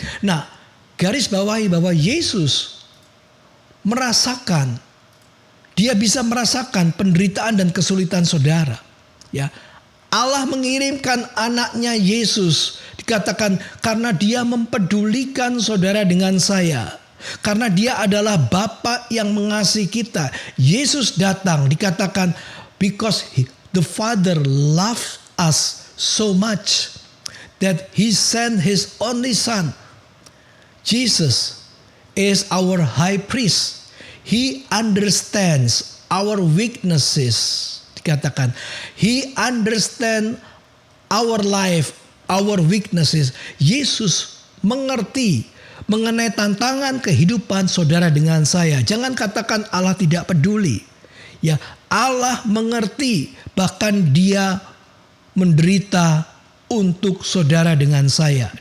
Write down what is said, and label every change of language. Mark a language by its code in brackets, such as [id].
[id] Nah, garis bawahi bahwa Yesus merasakan, dia bisa merasakan penderitaan dan kesulitan saudara. Ya, Allah mengirimkan anaknya Yesus, dikatakan karena dia mempedulikan saudara dengan saya. Karena dia adalah Bapa yang mengasihi kita. Yesus datang, dikatakan [en] because the Father loved us so much that He sent His only Son. Jesus is our high priest. He understands our weaknesses. [id] Dikatakan, [en] He understands our life, our weaknesses. [id] Yesus mengerti mengenai tantangan kehidupan saudara dengan saya. Jangan katakan Allah tidak peduli. Ya, Allah mengerti, bahkan dia menderita untuk saudara dengan saya.